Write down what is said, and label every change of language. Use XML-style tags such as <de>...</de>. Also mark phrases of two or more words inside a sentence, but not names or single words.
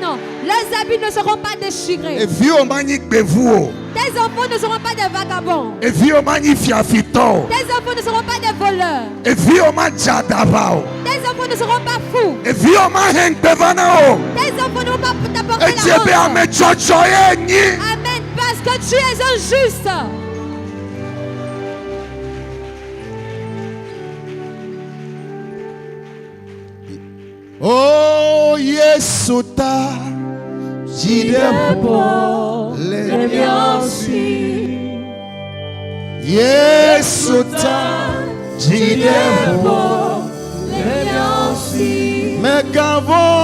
<fr>Leurs habits ne seront pas déchirés. Tes enfants ne seront pas des vagabonds. Tes enfants ne seront pas des voleurs. Tes enfants ne seront pas fous. Tes enfants ne vont pas t'apporter la honte. Amen. Parce que tu es un juste. Oh Yesu ta Jidepo Lemiosi Yesu ta Jidepo Lemiosi Megavo</fr>